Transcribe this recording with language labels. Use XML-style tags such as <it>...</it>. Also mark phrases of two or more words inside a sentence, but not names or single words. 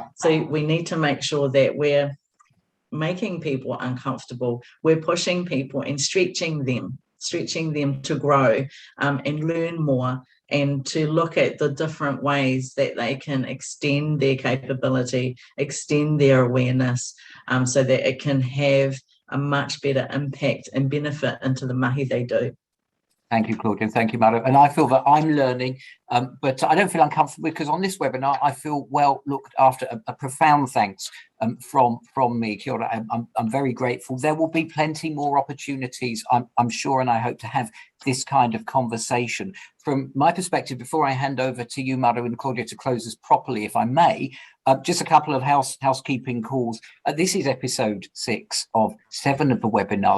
<en>So we need to make sure that we're making people uncomfortable, we're pushing people and stretching them to grow and learn more, and to look at the different ways that they can extend their capability, extend their awareness, so that it can have a much better impact and benefit into the mahi they do. Thank you, Claudia, and thank you, Maru. And I feel that I'm learning, but I don't feel uncomfortable, because on this webinar, I feel well looked after. A profound thanks from me.</en> <mi>Kia ora.</mi> <en>I'm very grateful. There will be plenty more opportunities, I'm sure, and I hope to have this kind of conversation. From my perspective, before I hand over to you, Maru and Claudia, to close us properly, if I may, just a couple of housekeeping calls. This is episode 6 of 7 of the webinars.</en>